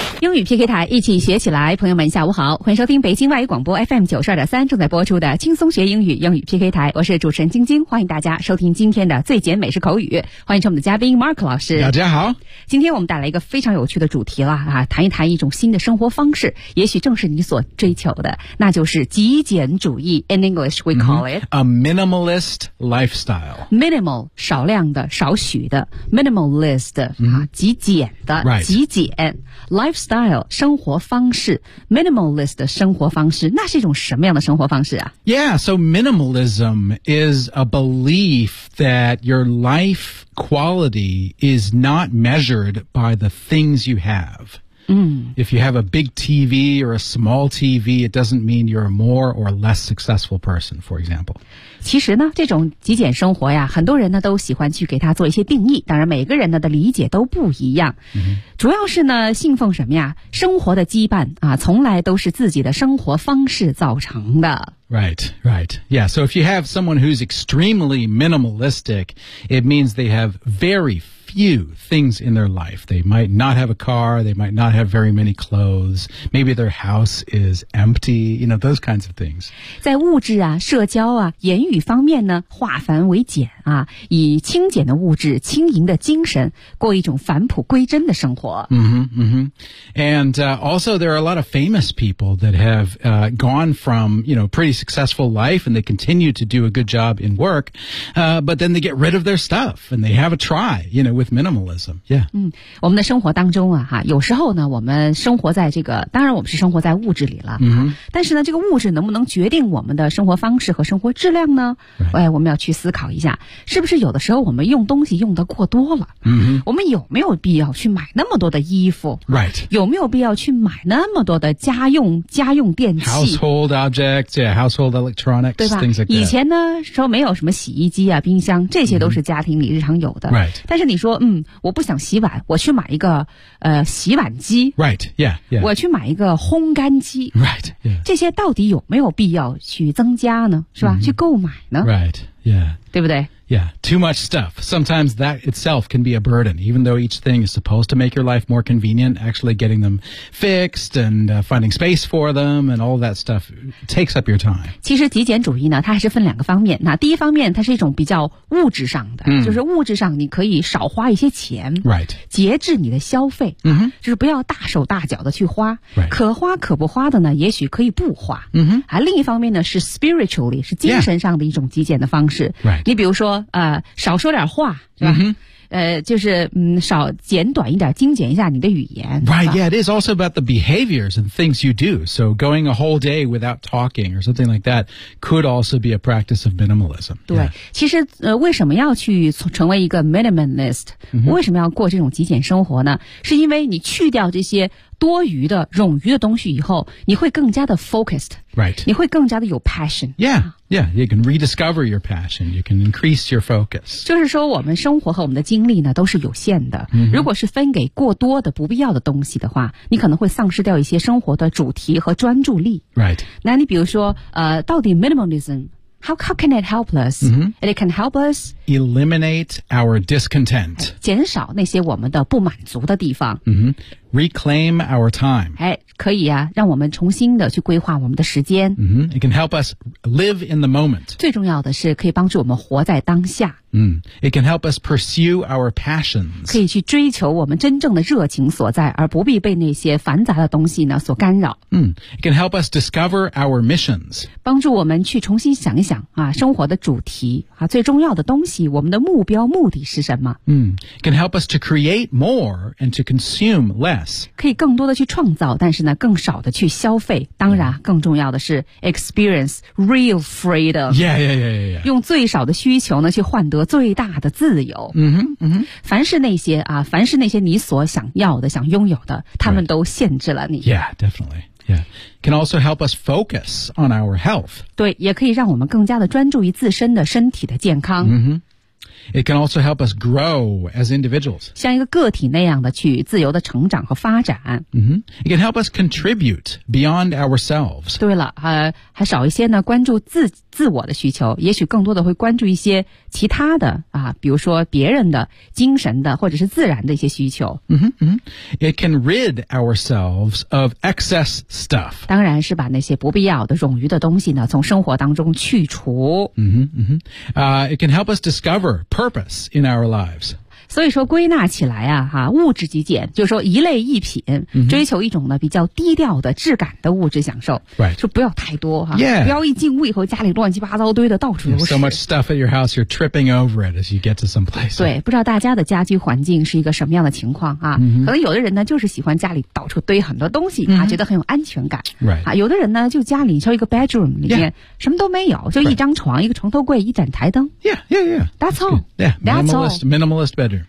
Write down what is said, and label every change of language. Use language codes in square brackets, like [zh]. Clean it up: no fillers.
[zh] 英语 PK 台，一起学起来。朋友们下午好，欢迎收听北京外语广播 FM92.3 正在播出的轻松学英语英语 PK 台。我是主持人晶晶，欢迎大家收听今天的最简美式口语。欢迎我们的嘉宾 Mark 老师。大家好。今天我们带来一个非常有趣的主题了啊，谈一谈一种新的生活方式，也许正是你所追求的，那就是极简主义。 [en] In English we call it a minimalist lifestyle. [zh] Minimal, 少量的，少许的。Minimalist,、极简的、 [en] right. [zh] 极简。 Lifestyle, 生活方式 minimalist 的生活方式，那是一种什么样的生活方式啊？ [en] Yeah, so minimalism is a belief that your life quality is not measured by the things you have. If you have a big TV or a small TV, it doesn't mean you're a more or less successful person, for example. [zh] 其实呢，这种极简生活呀，很多人呢都喜欢去给它做一些定义，当然每个人呢的理解都不一样。主要是呢，信奉什么呀？生活的羁绊啊，从来都是自己的生活方式造成的。 [en] Right, right. Yeah, so if you have someone who's extremely minimalistic, it means they have very few things in their life. They might not have a car, they might not have very many clothes, maybe their house is empty, you know, those kinds of things. [zh] 在物质啊、社交啊、言语方面呢，化繁为简啊，以轻简的物质、轻盈的精神，过一种返璞归真的生活。 [en] And also there are a lot of famous people that have gone from, you know, pretty successful life and they continue to do a good job in work, but then they get rid of their stuff and they have a try, you know, with minimalism. Yeah. [zh] 我们的生活当中啊哈，有时候呢我们生活在这个，当然我们是生活在物质里了。但是呢这个物质能不能决定我们的生活方式和生活质量呢？ [en] Right. [zh] 我们要去思考一下，是不是有的时候我们用东西用得过多了。我们有没有必要去买那么多的衣服？ [en] Right. [zh] 有没有必要去买那么多的家用电器？ [en] Household objects, yeah, household electronics, [zh] 对吧？ [en] Things like that. [zh] 以前呢说没有什么洗衣机啊冰箱，这些都是家庭里日常有的。 [en] Right. [zh] 但是你说我不想洗碗，我去买一个洗碗机。 [en] Right, yeah, yeah. [zh] 我去买一个烘干机。 [en] Right, yeah. [zh] 这些到底有没有必要去增加呢？是吧？去购买呢？ [en] Right, yeah. [zh] 对不对？ [en] Yeah, too much stuff. Sometimes that itself can be a burden. Even though each thing is supposed to make your life more convenient, actually getting them fixed and finding space for them and all that stuff takes up your time. [zh] 其实极简主义呢，它还是分两个方面。那第一方面，它是一种比较物质上的，就是物质上你可以少花一些钱， [en] right. [zh] 节制你的消费，就是不要大手大脚的去花， [en] right. [zh] 可花可不花的呢，也许可以不花。另一方面呢，是 spiritually 是精神上的一种极简的方式。 [en] Right. [zh] 你比如说。少说点话，是吧？就是少简短一点，精简一下你的语言。 [en] Right, yeah, it is also about the behaviors and things you do. So going a whole day without talking or something like that could also be a practice of minimalism. [zh] 对， [en] yeah. [zh] 其实为什么要去成为一个 minimalist？为什么要过这种极简生活呢？是因为你去掉这些多余的、冗余的东西以后，你会更加的 focused. [en] Right. [zh] 你会更加的有 passion. [en] Yeah. Yeah, you can rediscover your passion. You can increase your focus. [zh] 就是说我们生活和我们的精精力呢都是有限的、嗯、如果是分给过多的不必要的东西的话，你可能会丧失掉一些生活的主题和专注力。 [en] Right. [zh] 那你比如说到底 [en] minimalismHow can it help us?、 Mm-hmm. It can help us eliminate our discontent. [zh] 减少那些我们的不满足的地方。 [en] Mm-hmm. Reclaim our time. [zh] 哎，可以啊，让我们重新的去规划我们的时间。 [en] Mm-hmm. It can help us live in the moment. [zh] 最重要的是可以帮助我们活在当下。 [en] It can help us pursue our passions. [zh] 可以去追求我们真正的热情所在，而不必被那些繁杂的东西呢所干扰。 [en] It can help us discover our missions. [zh] 帮助我们去重新想一想啊，生活的主题啊，最重要的东西，我们的目标目的是什么？ [en] It can help us to create more and to consume less. [zh] 可以更多的去创造，但是呢，更少的去消费。当然，更重要的是 [en] experience real freedom. Yeah. [zh] 用最少的需求呢去换得。得最大的自由。凡是那些你所想要的、想拥有的，他们都限制了你。 [en] Right. Yeah, definitely. Yeah, can also help us focus on our health. [zh] 对，也可以让我们更加的专注于自身的身体的健康。 [en] It can also help us grow as individuals. [zh] 像一个个体那样的去自由的成长和发展。 [en] It can help us contribute beyond ourselves. [zh] 对了，还少一些呢，关注自我的需求，也许更多的会关注一些其他的啊，比如说别人的、精神的或者是自然的一些需求。 [en] It can rid ourselves of excess stuff. [zh] 当然是把那些不必要的、冗余的东西呢，从生活当中去除。 [en] It can help us discover purpose in our lives. [zh] 所以说归纳起来啊，哈，物质极简就是说一类一品、追求一种呢比较低调的质感的物质享受、 [en] right. [zh] 就不要太多哈、 [en] yeah. [zh] 不要一进屋以后家里乱七八糟堆的到处都是 [en] so much stuff at your house you're tripping over it as you get to some place [zh] 对不知道大家的家居环境是一个什么样的情况啊、可能有的人呢就是喜欢家里到处堆很多东西、觉得很有安全感、 [en] right. [zh] 啊、有的人呢就家里像一个 bedroom 里面、 [en] yeah. [zh] 什么都没有就一张床、 [en] right. [zh] 一个床头柜一盏台灯 [en] That's all. Yeah, minimalist bedroom